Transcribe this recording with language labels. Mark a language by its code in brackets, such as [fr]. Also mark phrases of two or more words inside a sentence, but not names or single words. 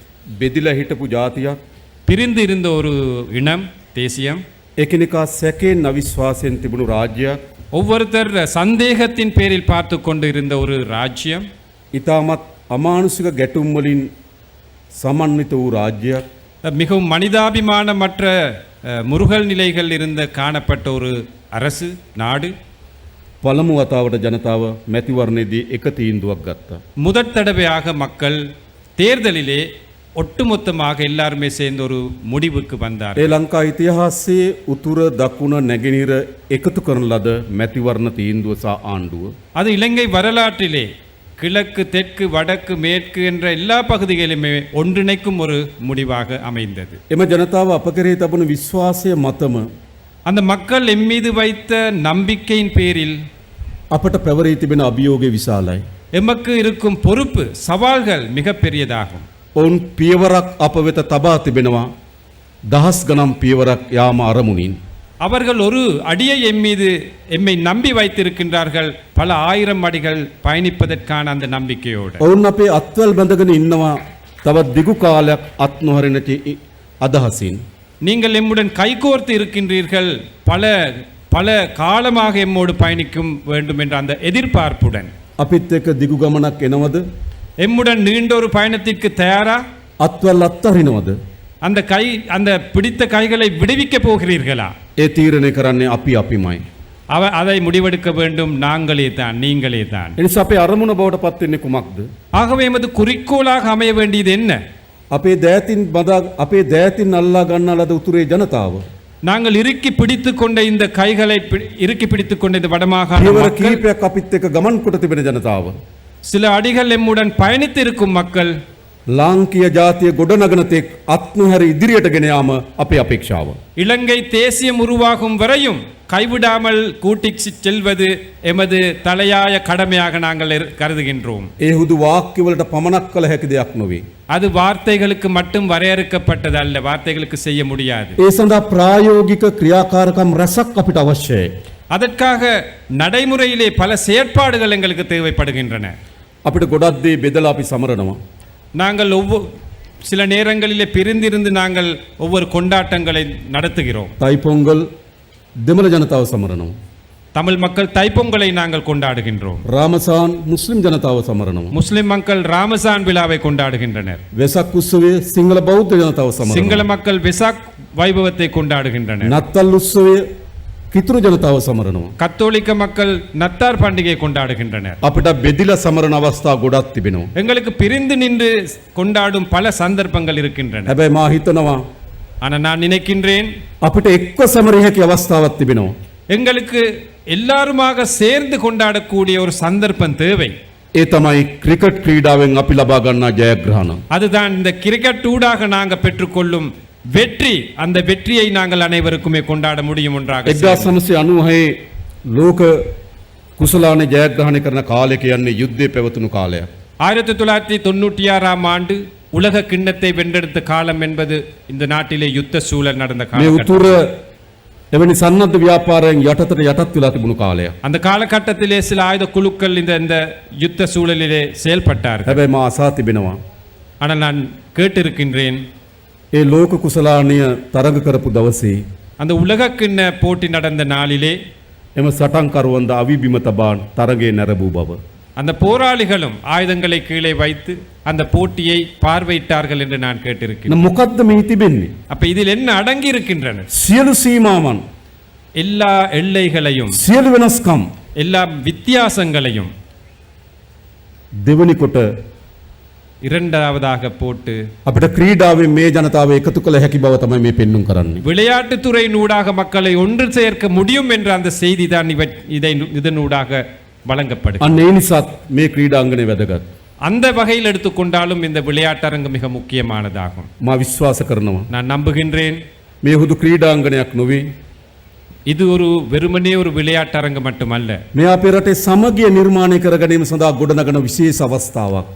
[si] බෙදිලා හිටපු ජාතියක්, [ta] பிரிந்து இருந்த ஒரு இனம், தேசியம், [si] එකිනෙකා සැකෙන් අවිශ්වාසයෙන් තිබුණු රාජ්‍යයක්, [ta] ஒவ்வொருத்தர் சந்தேகத்தின் பேரில் பார்த்து கொண்டு இருந்த ஒரு ராஜ்யம், [si] ඉතාමත් අමානුෂික ගැටුම් වලින් සමන්විත වූ රාජ්‍යයක්, [ta] மிகவும் மனிதாபிமானமற்ற முருகல் நிலைகள் இருந்த காணப்பட்ட ஒரு அரசு நாடு [si] පළමු වතාවට ජනතාව මැතිවරණයේදී එක තීන්දුවක් ගත්තා. [ta] முதற் தடவையாக மக்கள் தேர்தலிலே ஒட்டுமொத்தமாக எல்லாருமே சேர்ந்து ஒரு முடிவுக்கு வந்தார். [si] ඒ ලංකා ඉතිහාසයේ උතුර දකුණ නැගෙනහිර එකතු කරන ලද මැතිවරණ තීන්දුව සහ ආණ්ඩුව [ta] அது இலங்கை வரலாற்றிலே கிழக்கு தெற்கு வடக்கு மேற்கு என்ற எல்லா பகுதிகளிலுமே ஒன்றிணைக்கும் ஒரு முடிவாக அமைந்தது. [si] එම ජනතාව අප කෙරෙහි තබන විශ්වාසය මතම [ta] அந்த மக்கள் எம்மீது வைத்த நம்பிக்கையின் பேரில் [si] අපට පැවරී තිබෙන අභියෝගය විශාලයි. [ta] எமக்கு இருக்கும் பொறுப்பு சவால்கள் மிக பெரியதாகும். [si] ඔවුන් පියවරක් අප වෙත තබා තිබෙනවා දහස් ගණන් පියවරක් යාම අරමුණින්. [ta] அவர்கள் ஒரு அடியை எம்மை நம்பி வைத்திருக்கின்றார்கள், பல ஆயிரம் அடிகள் பயணிப்பதற்கான அந்த நம்பிக்கையோடு. [si] ඔවුන් අපේ අත්වල් බැඳගෙන ඉන්නවා තවත් දිගු කාලයක් අත් නොහරිනට අදහසින්. [ta] நீங்கள் எம்முடன் கைகோர்த்து இருக்கின்றீர்கள், பல பல காலமாக எம்மோடு பயணிக்கும் வேண்டும் என்ற அந்த எதிர்பார்ப்புடன். [si] අපිත් එක්ක දිගු ගමනක් එනවද? [ta] எம்முடன் நீண்ட ஒரு பயணத்திற்கு தயாரா? [si] අත්වල් අත්හරිනවද? [ta] அந்த பிடித்த கைகளை விடுவிக்க போகிறீர்களா? [si] ඒ තීරණය කරන්නේ අපිමයි. [ta] அதை முடிவெடுக்க வேண்டும் நாங்களே தான், நீங்களே தான். [si] එනිසා අපේ අරමුණ බවට පත් වෙන්නේ කුමක්ද? [ta] ஆகவே எமது குறிக்கோளாக அமைய வேண்டியது என்ன? [si] අපේ දෑතින් අල්ලා ගන්නා ලද උතුරේ ජනතාව. [ta] நாங்கள் இறுக்கி பிடித்துக் கொண்ட இந்த கைகளை இறுக்கி பிடித்துக் கொண்ட இந்த வடமாகாண [si] පියවර [ta] மக்கள், [si] කීපයක් අපිත් එක්ක ගමන් කොට තිබෙන ජනතාව. [ta] சில அடிகள் எம்முடன் பயணித்து இருக்கும் மக்கள், [si] ලාංකීය ජාතිය ගොඩනගන තෙක් අත් නොහැර ඉදිරියට ගෙන යාම අපේ අපේක්ෂාව. [ta] இலங்கை தேசியம் உருவாகும் வரையும் கைவிடாமல் கூட்டிச் செல்வது எமது தலையாய கடமையாக நாங்கள் கருதுகின்றோம். [si] ඒ හුදු වාක්‍යවලට පමණක් කළ හැකි දෙයක් නොවේ. [ta] அது வார்த்தைகளுக்கு மட்டும் வரையறுக்கப்பட்டது அல்ல, வார்த்தைகளுக்கு செய்ய முடியாது. [si] ඒ සඳහා ප්‍රායෝගික ක්‍රියාකාරකම් රැසක් අපිට අවශ්‍යයි. [ta] அதற்காக நடைமுறையிலே பல செயற்பாடுகள் எங்களுக்கு தேவைப்படுகின்றன. [si] අපිට ගොඩක් දේ බෙදලා අපි සමරනවා. [ta] நாங்கள் சில நேரங்களிலே பிரிந்திருந்து நாங்கள் ஒவ்வொரு கொண்டாட்டங்களை நடத்துகிறோம். [si] තයිපොංගල් දෙමළ ජනතාව සමරනවා. [ta] தமிழ் மக்கள் தைப்பொங்கலை நாங்கள் கொண்டாடுகின்றோம். [si] රාමසාන් මුස්ලිම් ජනතාව සමරනවා. [ta] முஸ்லிம் மக்கள் ராமசான் விழாவை கொண்டாடுகின்றனர். [si] වෙසක් උත්සවයේ සිංහල බෞද්ධ ජනතාව සමරනවා. [ta] சிங்கள மக்கள் வெசாக் வைபவத்தை கொண்டாடுகின்றனர். [si] නත්තල් උත්සවයේ කිතුරු ජනතාව සමරනවා. [ta] கத்தோலிக்க மக்கள் நத்தார் பண்டிகையை கொண்டாடுகின்றனர். [si] අපිට බෙදිලා සමරන අවස්ථා ගොඩක් තිබෙනවා. [ta] எங்களுக்கு பிரிந்து நின்று கொண்டாடும் பல சந்தர்ப்பங்கள் இருக்கின்றன. [si] හැබැයි මා හිතනවා [ta] ஆனால் நான் நினைக்கின்றேன், [si] අපිට එක්ව සමරිය හැකි අවස්ථාවක් තිබෙනවා. [ta] எங்களுக்கு எல்லாருமாக சேர்ந்து கொண்டாடக்கூடிய ஒரு சந்தர்ப்பம் தேவை. [si] ඒ තමයි ක්‍රිකට් ක්‍රීඩාවෙන් අපි ලබා ගන්නා ජයග්‍රහණ. [ta] அதுதான் இந்த கிரிக்கெட் ஊடாக நாங்கள் பெற்றுக்கொள்ளும் வெற்றி. அந்த வெற்றியை நாங்கள் அனைவருக்குமே கொண்டாட முடியும் ஒன்றாக. [si] 1996 ලෝක කුසලානේ ජයග්‍රහණය කරන කාලය කියන්නේ යුද්ධය පැවතුණු කාලයක්. [ta] 1996ஆம் ஆண்டு உலக கிண்ணத்தை வென்றெடுத்த காலம் என்பது இந்த நாட்டிலே யுத்த சூழல் நடந்த [si] මේ [ta] காலம். [si] උතුර එවැනි සන්නද්ධ ව්‍යාපාරයෙන් යටතට යටත් වෙලා තිබුණු කාලයක්. [ta] அந்த காலகட்டத்திலே சில ஆயுத குழுக்கள் இந்த யுத்த சூழலிலே செயல்பட்டார்கள். [si] හැබැයි මා අසා තිබෙනවා [ta] ஆனால் நான் கேட்டிருக்கின்றேன், [si] ඒ ලෝක කුසලානය තරඟ කරපු දවසේ [ta] அந்த உலக கிண்ண போட்டி நடந்த நாளிலே [si] එම සටන්කරුවන්ද අවිබිම තබා තරගයේ නැරඹූ බව. [ta] அந்த போராளிகளும் ஆயுதங்களை கீழே வைத்து அந்த போட்டியை பார்வையிட்டார்கள் என்று நான் கேட்டிருக்கிறேன். [si] මොකද්ද මේ තිබෙන්නේ? [ta] அப்ப இதில் என்ன அடங்கி இருக்கின்றன? [si] සියලු සීමාවන්, [ta] எல்லா எல்லைகளையும், [si] සියලු වෙනස්කම් [ta] எல்லா வித்தியாசங்களையும் [si] දෙවනි කොට [ta] இரண்டாவதாக போட்டு [si] අපිට ක්‍රීඩාවෙන් මේ ජනතාව එකතු කළ හැකි බව තමයි මේ පෙන්눔 කරන්නේ. [ta] விளையாட்டுத்துறையினூடாக மக்களை ஒன்று சேர்க்க முடியும் என்ற அந்த செய்தி தான் இதனூடாக வழங்கப்படுகிறது. [si] අන්න ඒ නිසාත් මේ ක්‍රීඩාංගණය වැදගත්. [ta] அந்த வகையில் எடுத்துக்கொண்டாலும் இந்த விளையாட்டரங்கு மிக முக்கியமானதாகும். [si] මා විශ්වාස කරනවා [ta] நான் நம்புகின்றேன், [si] මේ හුදු ක්‍රීඩාංගණයක් නොවේ. [ta] இது ஒரு வெறுமனே ஒரு விளையாட்டரங்கு மட்டுமல்ல. [si] මේ අපේ රටේ සමගිය නිර්මාණය කර ගැනීම සඳහා ගොඩනගන විශේෂ අවස්ථාවක්.